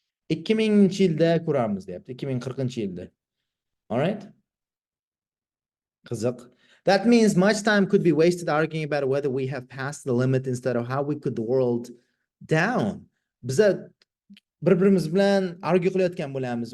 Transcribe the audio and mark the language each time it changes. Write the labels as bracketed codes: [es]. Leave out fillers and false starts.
[uz] 2000-yilda ko'ramiz deyapti, 2040-yilda. [en] All right? [uz] Qiziq. [en] That means much time could be wasted arguing about whether we have passed the limit instead of how we could the world down. [uz] Biz bir-birimiz bilan argu qilayotgan bo'lamiz.